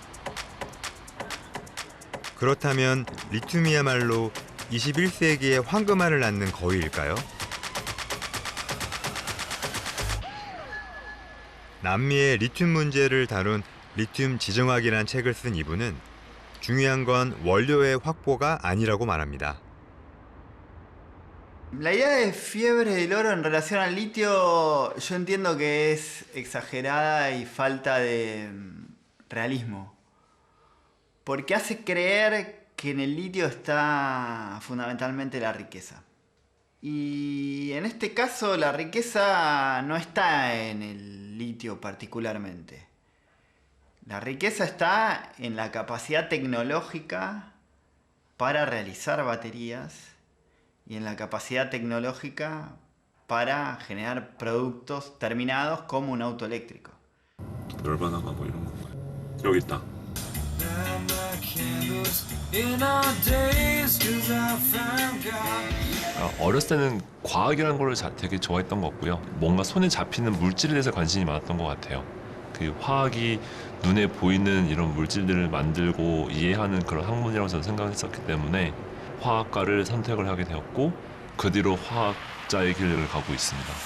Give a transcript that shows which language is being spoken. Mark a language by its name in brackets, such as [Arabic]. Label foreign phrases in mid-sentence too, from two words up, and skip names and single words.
[Korean] 그렇다면 리튬이야말로 21세기의 황금알을 낳는 거위일까요? 남미의 리튬 문제를 다룬 리튬 지정학이란 책을 쓴 이분은 중요한 건 원료의 확보가 아니라고 말합니다. [Spanish] La idea de fiebre del oro en relación al litio, yo entiendo que es exagerada y falta de realismo. Porque hace creer que en el litio está fundamentalmente la riqueza. Y en este caso la riqueza no está en el litio particularmente. La riqueza está en la capacidad tecnológica para realizar baterías y en la capacidad tecnológica para generar productos terminados como un auto eléctrico. [Korean] 열반하가 뭐 이런 건가요? 여기 있다. 어렸을 때는 과학이라는 걸 되게 좋아했던 것 같고요. 뭔가 손에 잡히는 물질에 대해서 관심이 많았던 것 같아요. 그 화학이 눈에 보이는 이런 물질들을 만들고 이해하는 그런 학문이라고 저는 생각했었기 때문에 화학과를 선택을 하게 되었고 그 뒤로 화학자의 길을 가고 있습니다.